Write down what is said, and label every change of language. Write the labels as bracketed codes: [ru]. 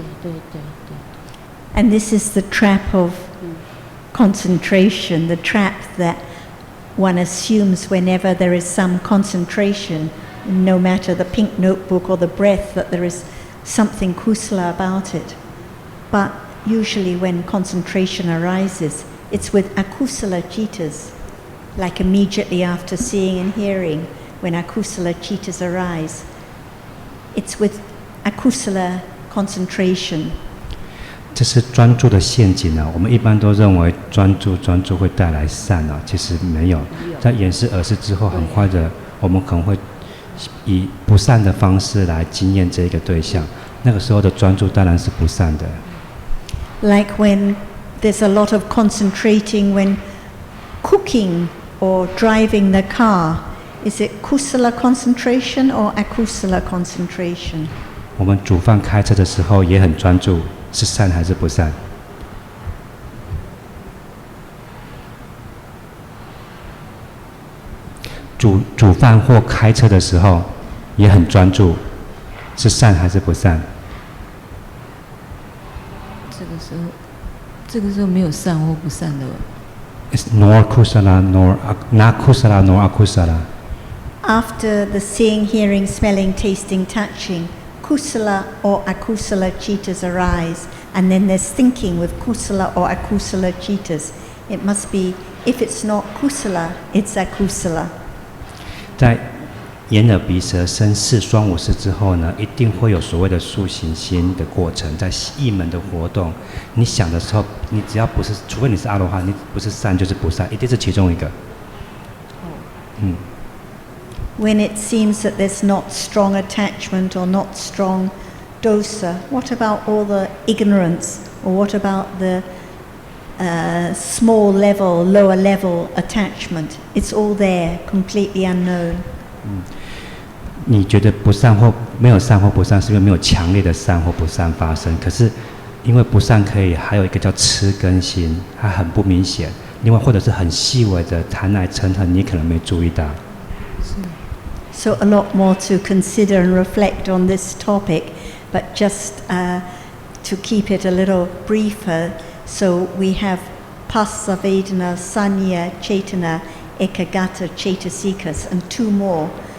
[zh] 对。 [en] And this is the trap of concentration, the trap that one assumes whenever there is some concentration, no matter the pink notebook or the breath, that there is something kusala about it. But usually when concentration arises, it's with akusala chittas, like immediately after seeing and hearing, when akusala chittas arise. It's with akusala concentration. [zh] 这是专注的陷阱啊！我们一般都认为专注会带来善啊，其实没有。在眼视耳识之后，很快的，我们可能会以不善的方式来经验这一个对象。那个时候的专注当然是不善的。 [en] Like when there's a lot of concentrating when cooking or driving the car. Is it kusala concentration or akusala concentration? [zh] 我们煮饭开车的时候也很专注，是善还是不善？煮饭或开车的时候也很专注，是善还是不善？这个时候没有善或不善的。 [en] It's nor kusala nor not kusala nor akusala. After the seeing, hearing, smelling, tasting, touching, kusala or akusala chittas arise, and then there's thinking with kusala or akusala chittas. It must be, if it's not kusala, it's akusala. [zh] 在眼耳鼻舌身四双五识之后呢，一定会有所谓的塑形心的过程，在意门的活动。你想的时候，你只要不是，除非你是阿罗汉，你不是善就是不善，一定是其中一个。 [en] When it seems that there's not strong attachment or not strong dosa, what about all the ignorance, or what about the small level, lower level attachment? It's all there, completely unknown. [zh] 你觉得不善或没有善或不善，是因为没有强烈的善或不善发生。可是因为不善可以还有一个叫痴根心，它很不明显。另外或者是很细微的贪爱嗔恨，你可能没注意到。 [en] So a lot more to consider and reflect on this topic, but just to keep it a little briefer, so we have Passa, Vedana, Sanya, Chetana, Ekagata, Chetasikas, and two more.